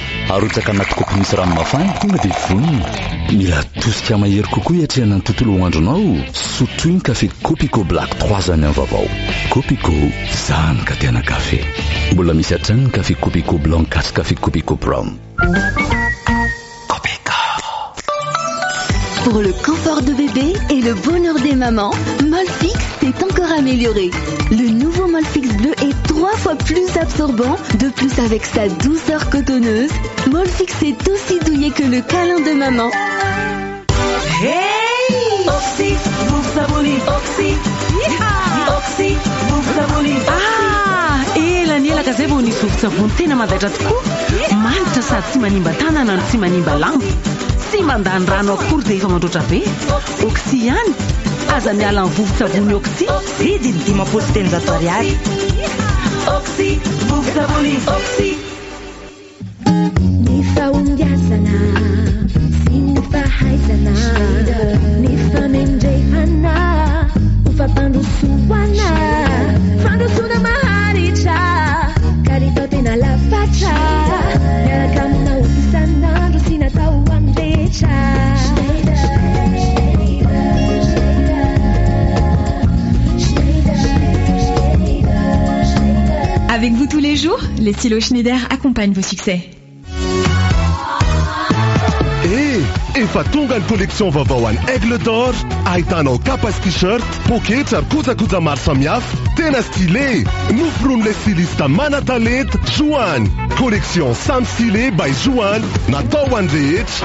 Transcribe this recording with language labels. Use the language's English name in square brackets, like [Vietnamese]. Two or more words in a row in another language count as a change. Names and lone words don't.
[Malagasy] Arotsaka anaty kopy misy rano mafana tonga dia vonona. Mila tosika mahery kokoa hiatrehana ny tontolo andronao. Sotoy ny kafe Copico Black 3 en 1 vaovao. Copico, zany ka tena kafe. Mbola misy hatrany ny kafe Copico Blanc sy kafe Copico Brown. [French] Pour le confort de bébé et le bonheur des mamans, Molfix s'est encore amélioré. Le nouveau Molfix bleu est 3 fois plus absorbant, de plus avec sa douceur cotonneuse. Molfix est aussi douillet que le câlin de maman. Hey! Oxy, vous savonez, Oxy. Oxy, vous savonez. [Malagasy] Ah, elaniela ka zay vao nisy vovo-tsavony tena madatra tokoa. Manitra sady tsy manimba tanana no tsy manimba lamba. Sy mandany rano akory dia efa mandroatra be. Oxy ihany, aza miala ny vovo-tsavony Oxy, vidiny 500 ariary. Oxy, vovo-tsavony, Oxy. Ny fahombiazana sy ny fahaizana, ny famendrehana, ho fampandrosoana, fandrosoana maharitra, ka rehefa tena lafatra, miaraka aminao isan'andro sy natao amrehetra. [French] Avec vous tous les jours, les stylos Schneider accompagnent vos succès. [Malagasy] Efa tonga ny collection vaovao an'ny Aigle d'Or. Ahitanao kapa sy t-shirt, poketra, kojakoja maro samihafa, tena stylé. Noforoan'ilay styliste mana-talenta Joany. Collection Sam Stylé by Joany, natao ho an'ny rehetra.